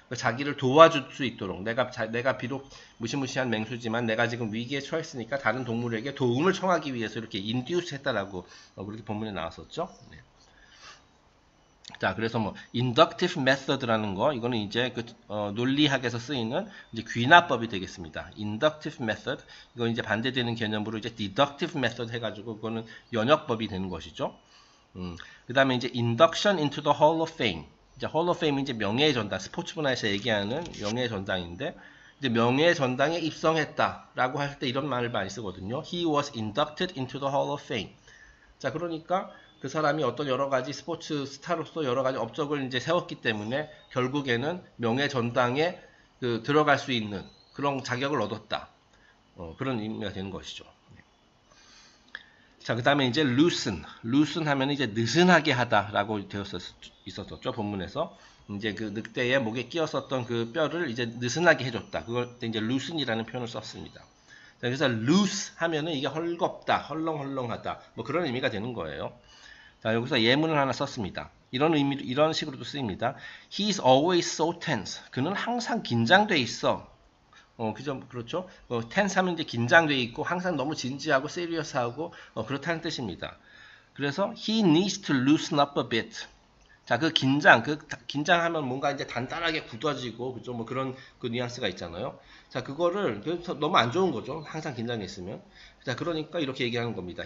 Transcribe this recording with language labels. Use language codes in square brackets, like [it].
[ko] 자기를 도와줄 수 있도록, 내가 비록 무시무시한 맹수지만 내가 지금 위기에 처했으니까 다른 동물에게 도움을 청하기 위해서 이렇게 induce 했다라고 그렇게 본문에 나왔었죠. 네. 자, 그래서 뭐 inductive method라는 거, 이거는 이제 그 논리학에서 쓰이는 이제 귀납법이 되겠습니다. inductive method, 이거 이제 반대되는 개념으로 이제 deductive method 해가지고 그거는 연역법이 되는 것이죠. 그 다음에 이제 [en] induction into the Hall of Fame. [ko] 이제 Hall of Fame은 이제 명예의 전당, 스포츠 분야에서 얘기하는 명예의 전당인데, 이제 명예의 전당에 입성했다라고 할 때 이런 말을 많이 쓰거든요. [en] He was inducted into the Hall of Fame. [ko] 자, 그러니까 그 사람이 어떤 여러 가지 스포츠 스타로서 여러 가지 업적을 이제 세웠기 때문에 결국에는 명예 전당에 들어갈 수 있는 그런 자격을 얻었다. 그런 의미가 되는 것이죠. 자, 그 다음에 이제 loosen 하면 이제 느슨하게 하다라고 있었었죠. 본문에서. 이제 그 늑대의 목에 끼었었던 그 뼈를 이제 느슨하게 해줬다. 그걸 이제 loosen이라는 표현을 썼습니다. 자, 그래서 loose 하면은 이게 헐겁다, 헐렁헐렁하다, 뭐 그런 의미가 되는 거예요. 자, 여기서 예문을 하나 썼습니다. 이런 식으로도 쓰입니다. [en] He's always so tense. [ko] 그는 항상 긴장돼 있어. 그렇죠? tense 하면 이제 긴장돼 있고, 항상 너무 진지하고, serious하고, 그렇다는 뜻입니다. 그래서, [en] he needs to loosen up a bit. [ko] 자, 긴장하면 뭔가 이제 단단하게 굳어지고, 그죠? 뭐 그런 뉘앙스가 있잖아요. 자, 그거를, 너무 안 좋은 거죠. 항상 긴장했으면. 자, 그러니까 이렇게 얘기하는 겁니다.